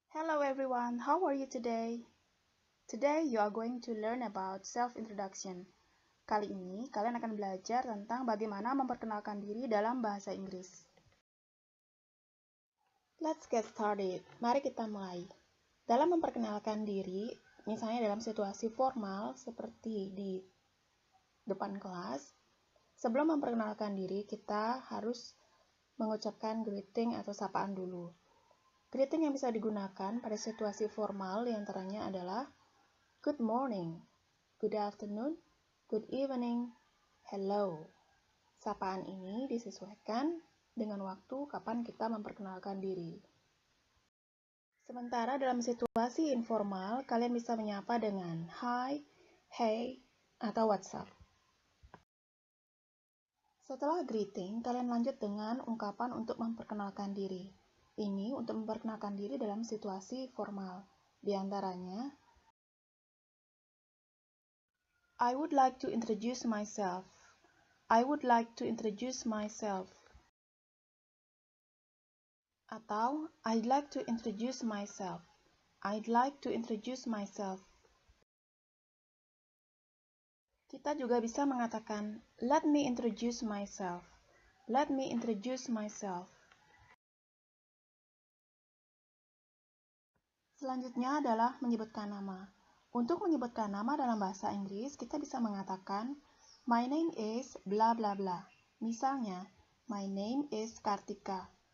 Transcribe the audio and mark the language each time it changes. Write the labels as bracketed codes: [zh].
[en] Hello everyone, how are you today? Today you are going to learn about self-introduction. [id] Kali ini kalian akan belajar tentang bagaimana memperkenalkan diri dalam bahasa Inggris. [en] Let's get started. [id] Mari kita mulai. Dalam memperkenalkan diri, misalnya dalam situasi formal seperti di depan kelas, sebelum memperkenalkan diri kita harus mengucapkan greeting atau sapaan dulu. Greeting yang bisa digunakan pada situasi formal diantaranya adalah good morning, good afternoon, good evening, hello. Sapaan ini disesuaikan dengan waktu kapan kita memperkenalkan diri. Sementara dalam situasi informal, kalian bisa menyapa dengan hi, hey, atau what's up. Setelah greeting, kalian lanjut dengan ungkapan untuk memperkenalkan diri. Ini untuk memperkenalkan diri dalam situasi formal. Di antaranya, [en] I would like to introduce myself. I would like to introduce myself. [id] Atau, [en] I'd like to introduce myself. I'd like to introduce myself. [id] Kita juga bisa mengatakan, [en] let me introduce myself. Let me introduce myself. [id] Selanjutnya adalah menyebutkan nama. Untuk menyebutkan nama dalam bahasa Inggris, kita bisa mengatakan, [en] my name is bla bla bla. [id] Misalnya, [en] my name is Kartika.